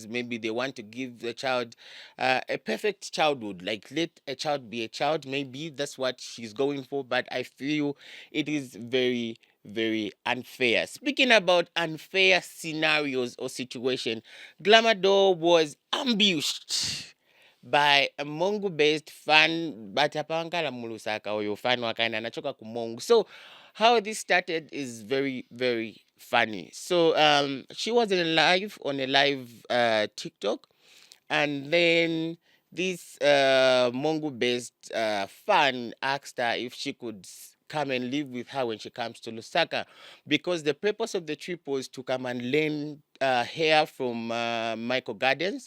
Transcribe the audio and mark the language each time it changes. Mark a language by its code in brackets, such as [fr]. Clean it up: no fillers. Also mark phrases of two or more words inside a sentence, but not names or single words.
[en] Maybe they want to give the child a perfect childhood, like let a child be a child. Maybe that's what she's going for, but I feel it is very, very unfair. Speaking about unfair scenarios or situation, Glamador was ambushed by a Mongo based fan, but [ny] apankala mulusaka oyo fan wakaenda anachoka kumongo. [en] So how this started is very, very funny. So she was on a live TikTok, and then this Mongo based fan asked her if she could come and live with her when she comes to Lusaka, because the purpose of the trip was to come and learn hair from Michael Gardens.